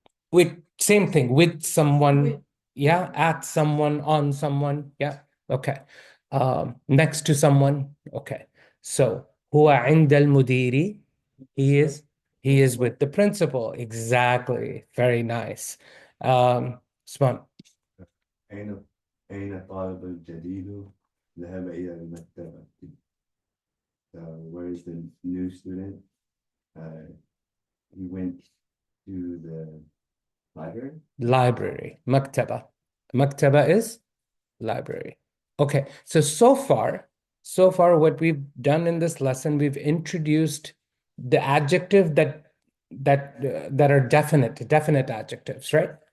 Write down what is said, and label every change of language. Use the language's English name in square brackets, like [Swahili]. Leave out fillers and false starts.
[English] With same thing, with someone, With. yeah, at someone, on someone, yeah, okay. Next to someone, okay. So, [Arabic] هو عند المدير, [English] he is with the principal, exactly, very nice. Usman, [Arabic] أين الطالب الجديد ذهب إلى المكتبة. [English] Where is the new student? He went to the library. Maktaba. Maktaba is library. Okay, so far, what we've done in this lesson, we've introduced the adjective that are definite adjectives, right?